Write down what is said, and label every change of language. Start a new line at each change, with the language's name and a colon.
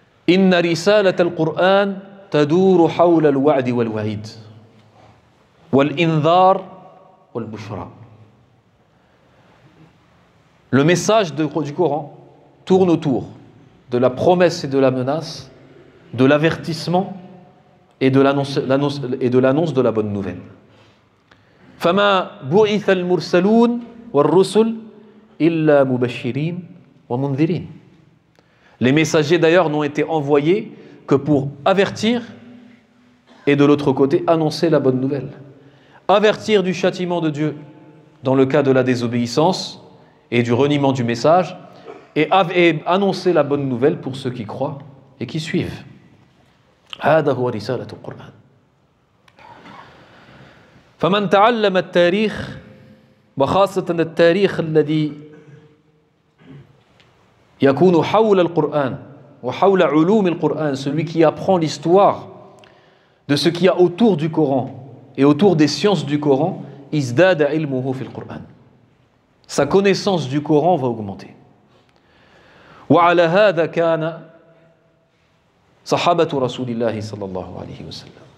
Arabic: إن رسالة القرآن تدور حول الوعد والوعيد والإنذار والبشرى.
French: Le message du Coran tourne autour de la promesse et de la menace, de l'avertissement et de l'annonce de la bonne nouvelle.
Arabic: فما بعث المرسلون والرسل إلا مبشرين ومنذرين.
French: Les messagers d'ailleurs n'ont été envoyés que pour avertir et de l'autre côté annoncer la bonne nouvelle. Avertir du châtiment de Dieu dans le cas de la désobéissance et du reniement du message, et annoncer la bonne nouvelle pour ceux qui croient et qui suivent.
Arabic: هذا هو رسالة القرآن. فمن تعلم التاريخ وخاصة التاريخ الذي يكون حول القرآن وحول علوم القرآن,
French: celui qui apprend l'histoire de ce qu'il y a autour du Coran et autour des sciences du Coran,
Arabic: ازداد علمه في القرآن.
French: Sa connaissance du Coran va augmenter.
Arabic: وعلى هذا كان صحابة رسول الله صلى الله عليه وسلم.